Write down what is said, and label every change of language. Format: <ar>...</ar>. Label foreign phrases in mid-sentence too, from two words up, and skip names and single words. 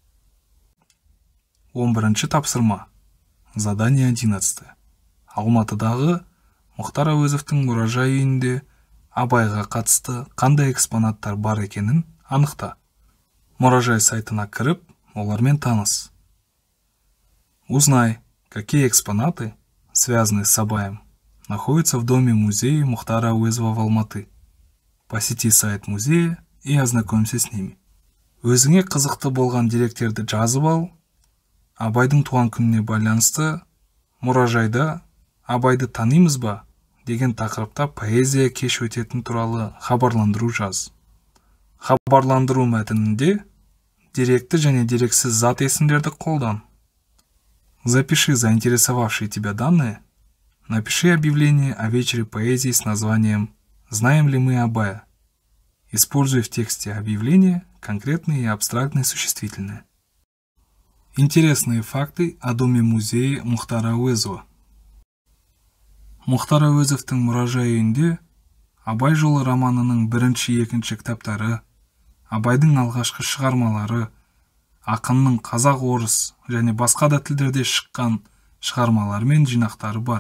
<kk>11-ші тапсырма. Задание 11. Алматыдағы Мұхтар Әуезовтің мұражай үйінде Абайға қатысты қандай экспонаттар бар екенін анықта. Мұражай сайтына кіріп, олармен таныс.</kk> <ru>Узнай, какие экспонаты, связанные с Абаем, находятся в доме-музее Мұхтара Әуезова в Алматы. Посети сайт музея и ознакомься с ними.</ru> <kk>Өзіңе қызықты болған деректерді жазып ал. Абайдың туған күніне байланысты мұражайда Абайды танимыз ба деген тақырыпта поэзия кеш өтетін туралы хабарландыру жаз. Хабарландыру мәтінінде деректі және дерексіз зат есімдерді қолдан.</kk> <ru>Запиши заинтересовавшие тебя данные. Напиши объявление о вечере поэзии с названием «Знаем ли мы Абая?». Используй в тексте объявления конкретные и абстрактные существительные. Интересные факты о доме-музее Мұхтара Әуезова.</ru> <kk>Мұхтар Әуезовтың мұражай үйінде Абай жолы романының бірінші-екінші кітаптары, Абайдың алғашқы шығармалары, ақынның қазақ, орыс және басқа да тілдерде шыққан шығармалары мен жинақтары бар.</kk>